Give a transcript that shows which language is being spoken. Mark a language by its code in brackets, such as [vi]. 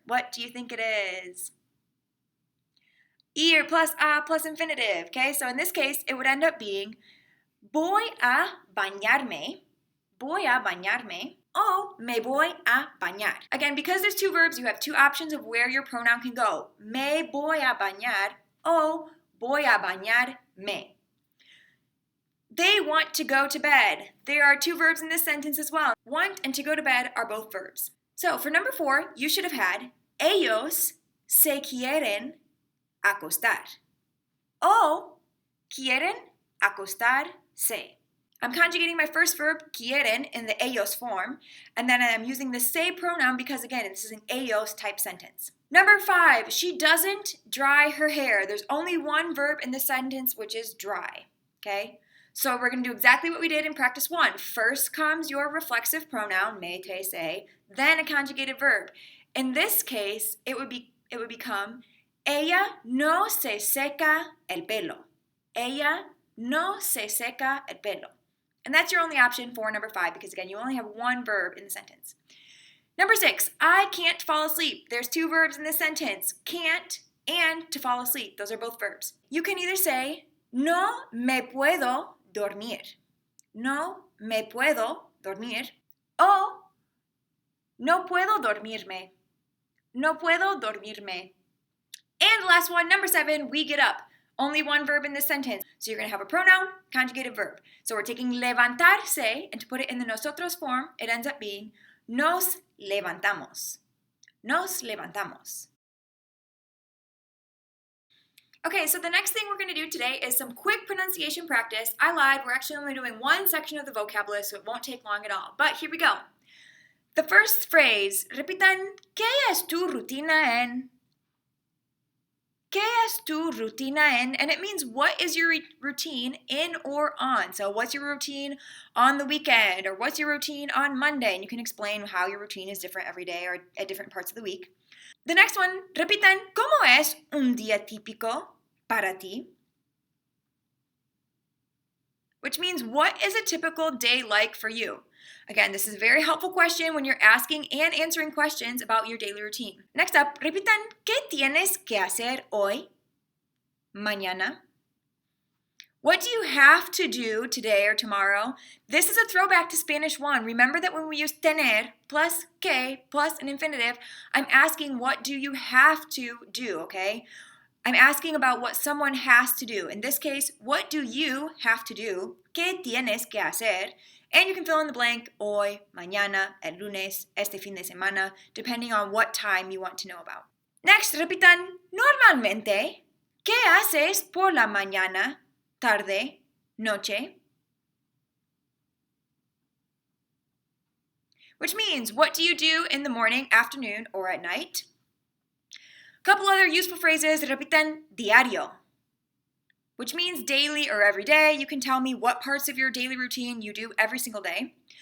[en] What do you think it is? Ir plus a plus infinitive. Okay, so in this case, it would end up being [es] voy a bañarme. Voy a bañarme. O me voy a bañar. [en] Again, because there's 2 verbs, you have 2 options of where your pronoun can go. [es] Me voy a bañar o voy a bañarme. [en] They want to go to bed. There are 2 verbs in this sentence as well. Want and to go to bed are both verbs. So for number 4, you should have had [es] ellos se quieren acostar. O quieren acostar se. [en] I'm conjugating my first verb, quieren, in the ellos form, and then I'm using the se pronoun because, again, this is an ellos type sentence. Number 5, she doesn't dry her hair. There's only one verb in this sentence, which is dry, okay? So we're going to do exactly what we did in practice 1. First comes your reflexive pronoun, me, te, se, then a conjugated verb. In this case, it would become, [es] ella no se seca el pelo. Ella no se seca el pelo. [en] And that's your only option for number 5 because, again, you only have one verb in the sentence. Number 6, I can't fall asleep. There's 2 verbs in this sentence, can't and to fall asleep. Those are both verbs. You can either say, [es] no me puedo dormir. No me puedo dormir. O, no puedo dormirme. No puedo dormirme. [en] And the last one, number 7, we get up. Only one verb in this sentence. So you're going to have a pronoun, conjugated verb. So we're taking levantarse, and to put it in the nosotros form, it ends up being [es] nos levantamos. Nos levantamos. [en] Okay, so the next thing we're going to do today is some quick pronunciation practice. I lied, we're actually only doing one section of the vocab list, so it won't take long at all. But here we go. The first phrase, [es] repitan, ¿qué es tu rutina en? ¿Qué es tu rutina en? [en] And it means what is your routine in or on. So what's your routine on the weekend, or what's your routine on Monday? And you can explain how your routine is different every day or at different parts of the week. The next one, [es] repitan, ¿cómo es un día típico para ti? [en] Which means, what is a typical day like for you? Again, this is a very helpful question when you're asking and answering questions about your daily routine. Next up, [es] repitan, ¿qué tienes que hacer hoy? Mañana. [en] What do you have to do today or tomorrow? This is a throwback to Spanish 1. Remember that when we use tener plus que plus an infinitive, I'm asking what do you have to do, okay? I'm asking about what someone has to do. In this case, what do you have to do? [es] ¿Qué tienes que hacer? [en] And you can fill in the blank, [es] hoy, mañana, el lunes, este fin de semana, [en] depending on what time you want to know about. Next, [es] repitan, normalmente, ¿qué haces por la mañana, tarde, noche? [en] Which means, what do you do in the morning, afternoon, or at night? A couple other useful phrases, repitan, diario, which means daily or every day. You can tell me what parts of your daily routine you do every single day.